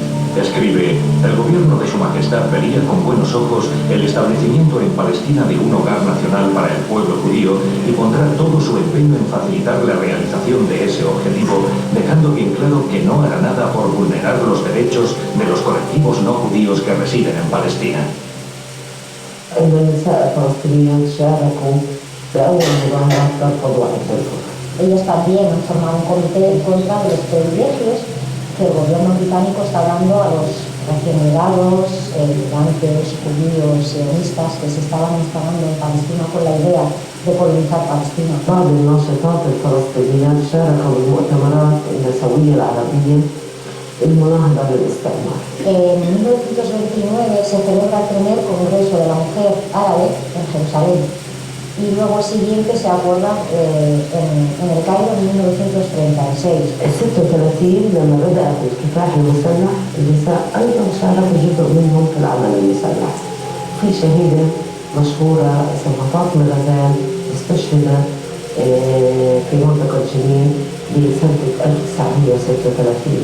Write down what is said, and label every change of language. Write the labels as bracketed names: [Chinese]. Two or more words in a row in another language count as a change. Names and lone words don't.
[Spanish] Escribe: el gobierno de Su Majestad vería con buenos ojos el establecimiento en Palestina de un hogar nacional para el pueblo judío y pondrá todo su empeño en facilitar la realización de ese objetivo, dejando bien claro que no hará nada por vulnerar los derechos de los colectivos no judíos que residen en Palestina. [Arabic] النساء الفلسطينيات شاركوا بأول مظاهرات ترفض وحدة الكفر. [Spanish] Ellos también han formado un comité en contra de los privilegios que el gobierno británico está dando a los recién llegados, migrantes, judíos, sionistas que se estaban instalando en Palestina con la idea de colonizar Palestina. [Arabic] بعض الناشطات الفلسطينيات شاركوا بالمؤتمرات النسوية العربية المناهضة للاستعمار. [Spanish] En 1929 se celebra el primer Congreso de la Mujer Árabe en Jerusalén y luego el siguiente se aborda en el Cairo en 1936. [Arabic] ال 36 لما بدأت الكفاح المسلح النساء أيضا شاركوا جزء منهم في العمل المسلح. في شهيدة مشهورة اسمها فاطمة غزال استشهدت في منطقة جنين بسنة 1936.